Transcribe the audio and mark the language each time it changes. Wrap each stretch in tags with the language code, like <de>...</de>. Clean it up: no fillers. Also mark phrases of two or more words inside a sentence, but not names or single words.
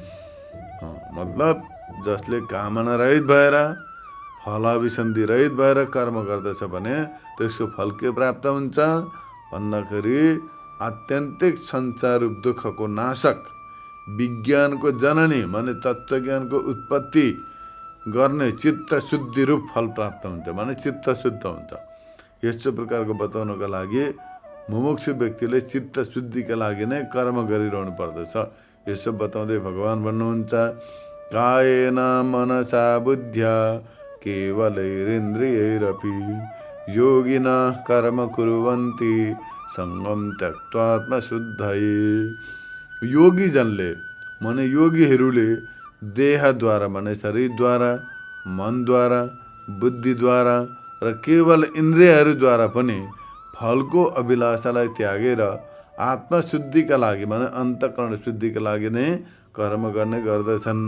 <ne>मतलब जसले कामना रहित भएर, फलाभिसन्धि रहित भएर कर्म गर्दछ भने त्यसको फल के प्राप्त हुन्छ भन्दाखेरि आत्यन्तिक संसारिक दुःखको नाशक विज्ञानको जननी माने तत्त्वज्ञानको उत्पत्ति गर्ने चित्त शुद्धि रूप फल प्राप्त हुन्छ, माने चित्त शुद्ध हुन्छ। यस्तो प्रकारको बताउनको लागि मुमुक्षु व्यक्तिले चित्त शुद्धिका लागि नै कर्म गरिरहनु पर्दछ। यसो बताउँदै भगवान भन्नुहुन्छ,</ne> <sa>कायेन मनसा बुद्ध्या केवलैरिन्द्रियैरपि योगिना कर्म कुर्वन्ति सङ्गम त्यक्त्वा आत्मशुद्धये।</sa> <ne>योगीजनले माने योगीहरूले देहद्वारा माने शरीरद्वारा, मनद्वारा, बुद्धिद्वारा र केवल इन्द्रियहरूद्वारा पनि फलको अभिलाषालाई त्यागेर आत्मशुद्धिका लागि माने अन्तःकरण शुद्धिका लागि नै कर्म गर्ने गर्दछन्।</ne>